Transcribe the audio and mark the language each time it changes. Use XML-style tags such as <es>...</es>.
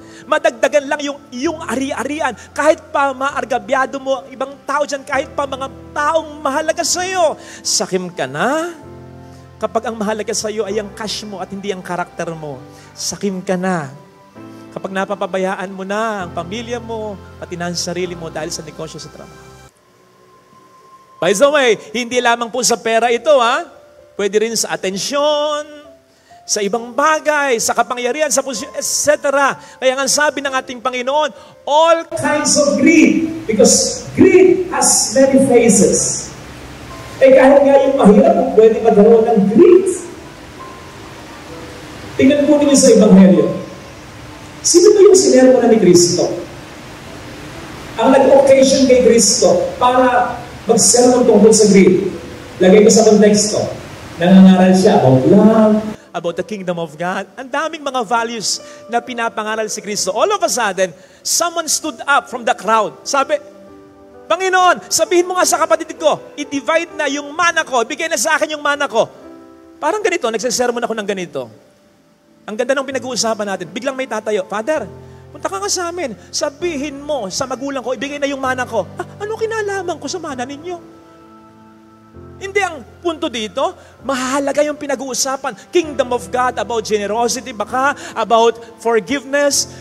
<tl>Madagdagan lang yung iyong ari-arian. Kahit pa maargabyado mo ang ibang tao dyan, kahit pa mga taong mahalaga sa iyo. Sakim ka na kapag ang mahalaga sa iyo ay ang cash mo at hindi ang karakter mo. Sakim ka na kapag napapabayaan mo na ang pamilya mo, pati na ang sarili mo dahil sa negosyo sa trabaho.</tl> <en>By the way,</en> <tl>hindi lamang po sa pera ito, ha? Pwede rin sa atensyon, sa ibang bagay, sa kapangyarihan, sa posisyon, etc. Kaya nga sabi ng ating Panginoon,</tl> <en>all kinds of greed, because greed has many faces.</en> <tl>Eh kahit nga yung mahirap, pwede magkaroon ng greed. Tingnan po ninyo sa Ebanghelyo. Sino ba yung sinermo na ni Kristo? Ang nag-occasion kay Kristo para mag-sermon tungkol sa greed. Lagay ko sa konteksto. Nangangaral siya</tl> <en>about love, about the kingdom of God.</en> <tl>Ang daming mga values na pinapangaral si Kristo.</tl> <en>All of a sudden, someone stood up from the crowd.</en> <tl>Sabi, Panginoon, sabihin mo nga sa kapatid ko, i-divide na yung mana ko, bigay na sa akin yung mana ko. Parang ganito, nagsasermon ako ng ganito. Ang ganda ng pinag-uusapan natin. Biglang may tatayo, Father, Punta ka nga sa amin, sabihin mo sa magulang ko, ibigay na yung mana ko. Ano kinalaman ko sa mana ninyo? Hindi ang punto dito, mahalaga yung pinag-uusapan.</tl> <en>Kingdom of God, about generosity, baka about forgiveness.</en>